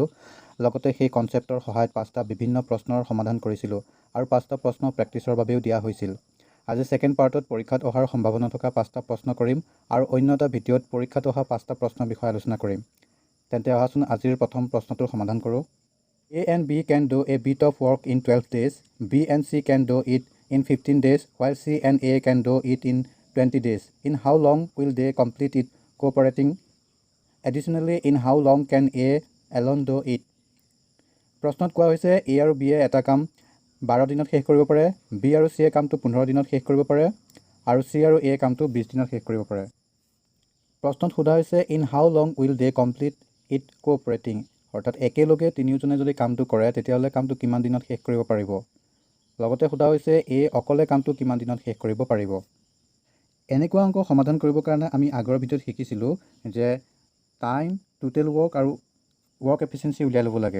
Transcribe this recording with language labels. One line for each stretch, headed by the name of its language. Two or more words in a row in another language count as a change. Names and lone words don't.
Assamese: লগতে সেই কনচেপ্টৰ সহায়ত 5টা বিভিন্ন প্ৰশ্নৰ সমাধান কৰিছিলোঁ আৰু 5টা প্ৰশ্ন প্ৰেক্টিছৰ বাবেও দিয়া হৈছিল। আজি
English: second part
Assamese: পৰীক্ষাত অহাৰ সম্ভাৱনা থকা 5টা প্ৰশ্ন কৰিম আৰু অন্য এটা ভিডিঅ'ত পৰীক্ষাত অহা 5টা প্ৰশ্নৰ বিষয়ে আলোচনা কৰিম। তেন্তে অহাচোন আজিৰ প্ৰথম প্ৰশ্নটোৰ সমাধান কৰোঁ।
English: A and B can do a bit of work in 12 days. B and C can do it in 15 days, while C and A can do it in 20 days. In how long will they complete it cooperating? Additionally, in how long can A alone do it?
Assamese: প্ৰশ্নত কোৱা হৈছে A আৰু B এ এটা কাম 12 দিনত শেষ কৰিব পাৰে, B আৰু C এ কামটো 15 দিনত শেষ কৰিব পাৰে আৰু C আৰু A কামটো 20 দিনত শেষ কৰিব পাৰে। প্ৰশ্নত সোধা হৈছে
English: in how long will they complete it cooperating?
Assamese: অৰ্থাৎ একেলগে তিনিওজনে যদি কামটো কৰে তেতিয়াহ'লে কামটো কিমান দিনত শেষ কৰিব পাৰিব। লগতে সোধা হৈছে A অকলে কামটো কিমান দিনত শেষ কৰিব পাৰিব। এনেকুৱা অংক সমাধান কৰিবৰ কাৰণে আমি আগৰ ভিডিঅ'ত শিকিছিলোঁ যে টাইম,
English: total work
Assamese: আৰু
English: work efficiency
Assamese: উলিয়াই ল'ব লাগে।